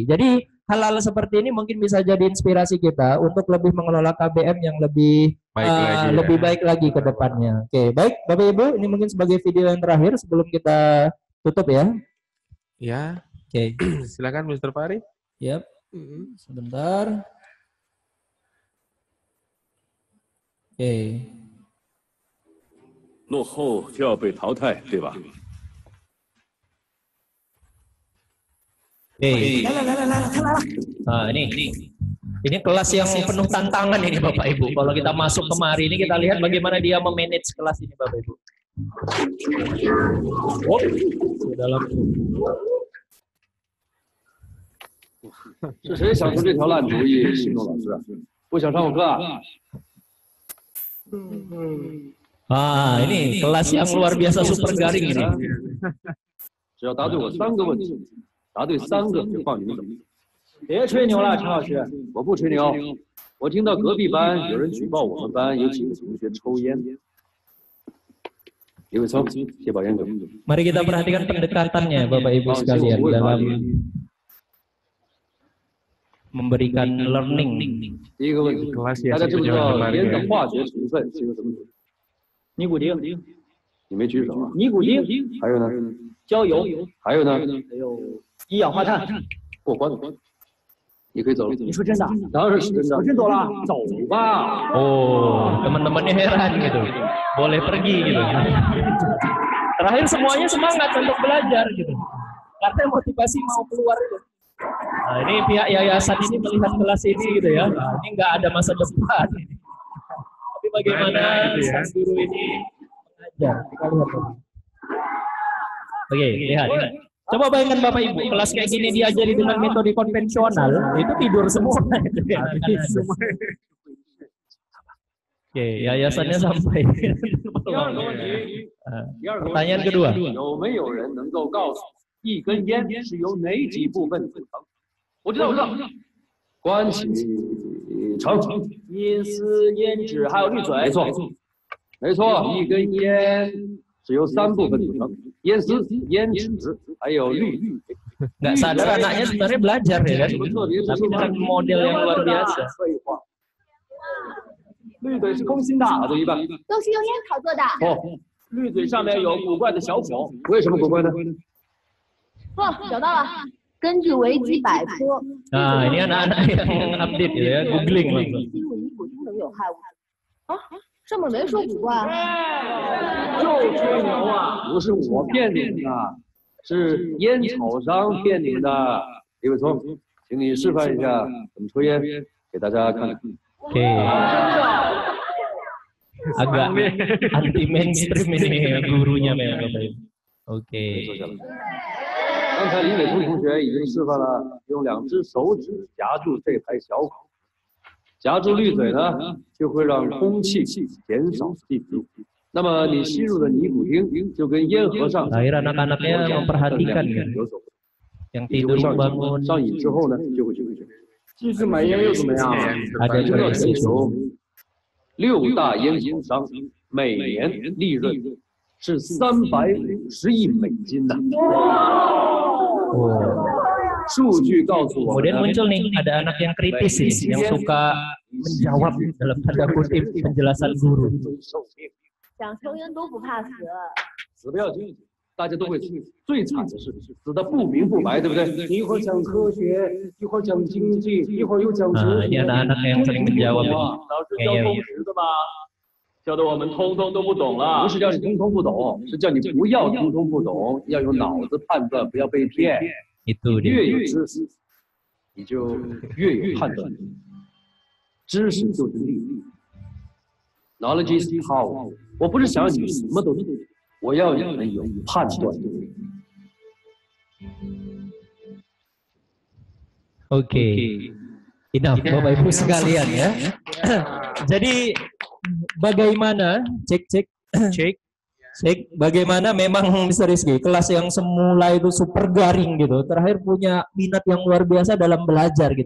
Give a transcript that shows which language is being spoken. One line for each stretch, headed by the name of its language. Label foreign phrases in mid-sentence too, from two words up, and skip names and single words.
Indonesian: Jadi hal-hal seperti ini mungkin bisa jadi inspirasi kita untuk lebih mengelola KBM yang lebih baik lagi ke depannya. Oke, baik Bapak Ibu, ini mungkin sebagai video yang terakhir sebelum kita tutup ya. Ya. Oke. Silakan Mr. Fahri. Yap. Sebentar. Oke.
Chinese: 落后就要被淘汰，对吧？
Indonesian: Nah, ini kelas yang penuh tantangan ini Bapak Ibu. Kalau kita masuk kemari ini kita lihat bagaimana dia memanage kelas ini Bapak Ibu. Dalam
Chinese: 是谁想出这条烂主意？新东老师，不想上我课啊？
Indonesian: ini kelas yang luar biasa super garing ini.
Chinese: 只要答对我3个问题，答对3个就放你们走。别吹牛了，陈老师。我不吹牛，我听到隔壁班有人举报我们班有几个同学抽烟。李伟聪，先把烟给我。
Indonesian: Mari kita perhatikan pendekatannya Bapak Ibu sekalian dalam memberikan learning.
Chinese: 第一个问题，大家知不知道烟的化学成分是由什么组成？尼古丁。你没举手啊？尼古丁。还有呢？焦油。还有呢？还有一氧化碳。过关了。你可以走了。你说真的？当然是真的。我真走了，走吧。
Indonesian: Oh, teman-temannya heran gitu. Boleh pergi gitu. Terakhir semuanya semangat untuk belajar gitu. Karena motivasi mau keluar itu. Nah, ini pihak yayasan ini melihat kelas ini gitu ya. Nah, ini nggak ada masa depan. Tapi bagaimana sang guru ini mengajar? Kita lihat. Oke, lihat. Coba bayangkan Bapak Ibu, kelas kayak gini diajari dengan metode konvensional, itu tidur semua. Oke, yayasannya sampai. Pertanyaan kedua.
Chinese: 有没有人能够告诉一根烟是由哪几部分组成？我知道，关起城，阴丝、烟脂还有滤嘴。没错，没错，一根烟是由3部分组成：烟丝、烟脂还有滤。
Indonesian: Nggak sadar anaknya sebenarnya belajar ya kan, tapi dengan model yang luar biasa.
Chinese: 滤嘴是空心的，答对一半。都是用烟草做的。哦，滤嘴上面有古怪的小孔。为什么古怪呢？哦，找到了。根据维基百科，
Indonesian: Nah, ini anak-anak yang update gitu ya, googling langsung.
Chinese: 吸入尼古丁等有害物质。啊，上面没说古怪啊。就吹牛啊！不是我骗你们的，是烟草商骗你们的。李伟聪，请你示范一下怎么抽烟，给大家看看。
Indonesian: Oke. Agak
English: anti mainstream
Indonesian: ini gurunya memang. Oke.
Chinese: 刚才李伟聪同学已经示范了用2只手指夹住这排小孔，夹住滤嘴呢，就会让空气减少进入。那么你吸入的尼古丁就跟烟盒上
Indonesian: Lahir anak-anaknya memperhatikan kan,
Chinese: 有所
Indonesian: yang tidur bangun
Chinese: 上瘾之后呢，就会去睡。继续买烟又怎么样？
Indonesian: ada
Chinese: 这个全
Indonesian: krisis.
Chinese: 球6大烟草商每年利润是350亿美金呐。 Oh. 数据告诉我们
Indonesian: Kemudian muncul nih ada anak yang kritis nih, yang suka menjawab dalam tanda kutip penjelasan guru.
Chinese: 想抽烟都不怕死。死不要紧，大家都会死，最惨的是死的不明不白，对不对？一会儿讲科学，一会儿讲经济，一会儿又讲哲
Indonesian: Nah,
Chinese: 学。
Indonesian: ini anak-anak yang sering menjawab ini.
Chinese: 老师教通识的吧？教的我们通通都不懂了。不是叫你通通不懂，是叫你不要通通不懂，要有脑子判断，不要被骗。
Indonesian: Itu
Chinese: 越
Indonesian: dia.
Chinese: 有知识，你就越有判断力。知识就是力。
English: Knowledge is power。
Chinese: 我不是想让你们什么都懂，我要你们有判断力。
Indonesian: Oke. Enough Bapak Ibu sekalian ya. Jadi bagaimana cek bagaimana memang Mr. Rizky kelas yang semula itu super garing gitu terakhir punya minat yang luar biasa dalam belajar gitu.